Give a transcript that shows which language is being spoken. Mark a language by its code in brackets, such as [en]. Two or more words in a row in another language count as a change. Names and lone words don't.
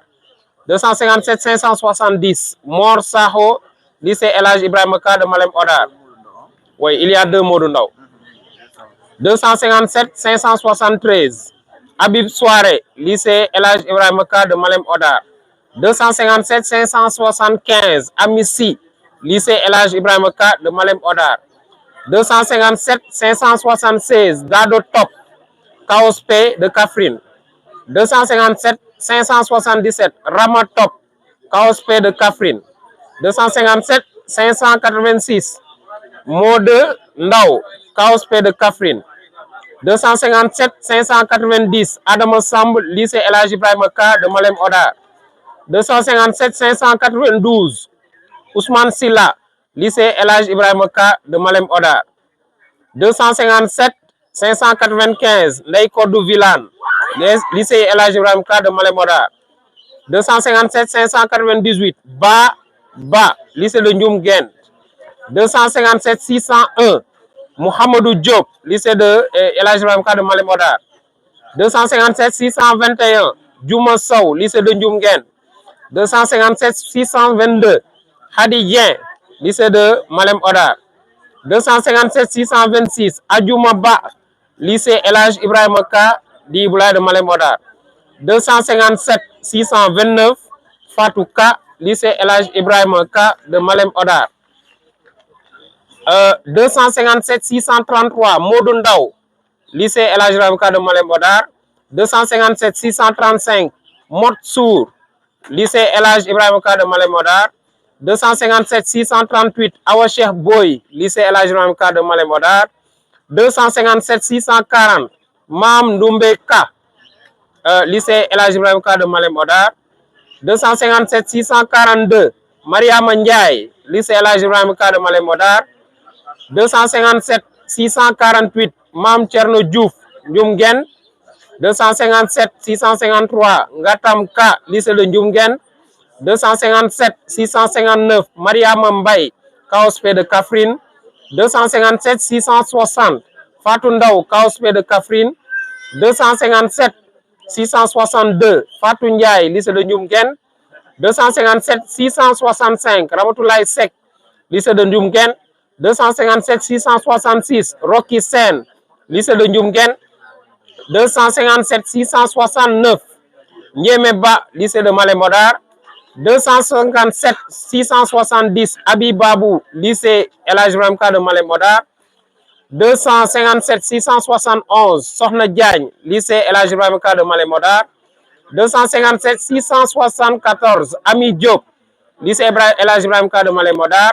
[fr] 257 570 Mor Saho, lycée Elhadji Ibrahima Ka de Malem Odar. Oui, il y a deux Modou Ndaw. 257 573 Habib Soare, lycée Elhadji Ibrahima Ka de Malem Odar. 257 575 Amissi, lycée Elhadji Ibrahima Ka de Malem Odar. 257 576 Dado Top, KOSP de Kaffrine. 257 577 Rama Top, KOSP de Kaffrine. 257 586 Mode Ndaw, KOSP de Kaffrine. 257 590 Adama Samb, lycée Elhadji Ibrahima Ka de Malem Odar. 257 592 Ousmane Silla, lycée Elhadji Ibrahima Ka de Malem Odar. 257 595 Ndeye Kodou Vilane, lycée Elhadji Ibrahima Ka de Malem Odar. 257 598 Ba, lycée de Ndioum Gent. 257 601 Mohamedou Diop, lycée de Elhadji Ibrahima Ka de Malem Odar. 257 621 Djouma Sow, lycée de Ndioum Gent. 257 622 Hadi Dien, lycée de Malem Odar. 257 626 Adjouma Ba, lycée Elhadji Ibrahima Ka di Iboulaye de Malem Odar. 257 629 Fatou Ka, lycée Elhadji Ibrahima Ka de Malem Odar. 257 633 Modou Ndaw, lycée Elhadji Ibrahima Ka de Malem Odar. 257 635 Motsour, lycée Elhadji Ibrahima Ka de Malem Odar. 257 638 Awa Cheikh Boy, lycée Elhadji Ibrahima Ka de Malem Odar. 257 640 Mam Ndoumbe Ka, lycée Elhadji Ibrahima Ka de Malem Odar. 257 642 Mariama Ndiaye, lycée Elhadji Ibrahima Ka de Malem Odar. 257 648 Mam Thierno Diouf, Ndioum Gent. 257 653 Ngatam Ka, lycée de Ndioum Gent. 257 659 Mariama Mbaye, KOSP de Kaffrine. 257 660 Fatou Ndaw, KOSP de Kaffrine. 257 662 Fatou Ndiaye, lycée de Ndioum Gent. 257 665 Ramatoulaye Seck, lycée de Ndioum Gent. 257 666 Rocky Sen, lycée de Ndioum Gent. 257 669 Niémé Ba, lycée de Malem Odar. 257 670 Abi Babou, lycée Elhadji Ibrahima Ka de Malem Odar. 257 671 Sokhna Diagne, lycée Elhadji Ibrahima Ka de Malem Odar. 257 674 Ami Diop, lycée Elhadji Ibrahima Ka de Malem Odar.